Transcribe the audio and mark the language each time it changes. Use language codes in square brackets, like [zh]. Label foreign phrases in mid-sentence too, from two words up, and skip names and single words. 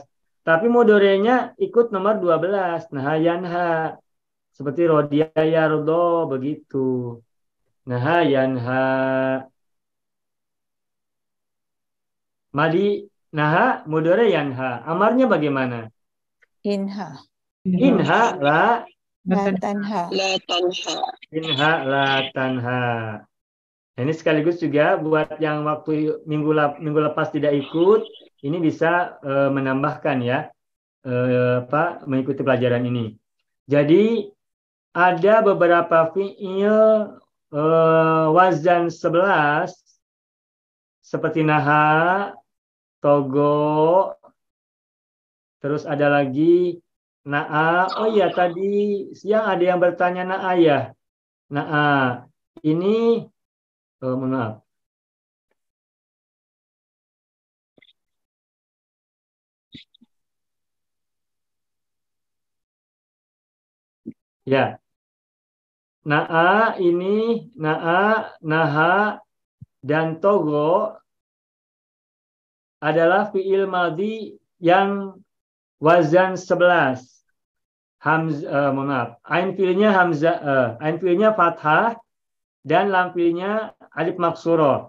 [id] Tapi mudhari'nya ikut nomor 12, nah yanha. Seperti [ar] رضي يرضى, [id] begitu. Nah, yanha. Madi, nah, mudhari' yanha. Amarnya bagaimana? Inha. [ar] انه لا. لا تنه. انه لا تنه. [id] Ini sekaligus juga buat yang waktu minggu lepas tidak ikut, ini bisa menambahkan ya, mengikuti pelajaran ini. Jadi ada beberapa fiil wazan 11 seperti naha, togo, terus ada lagi na'a. Oh iya, tadi siang ada yang bertanya na'a ya. Na'a. Ini mohon maaf. Ya. Na'a ini, na'a, naha, dan togo adalah fi'il madhi yang wazan 11. Mohon maaf. Ain fi'ilnya hamzah, ain fi'ilnya fathah dan lam fi'ilnya alif maksurah.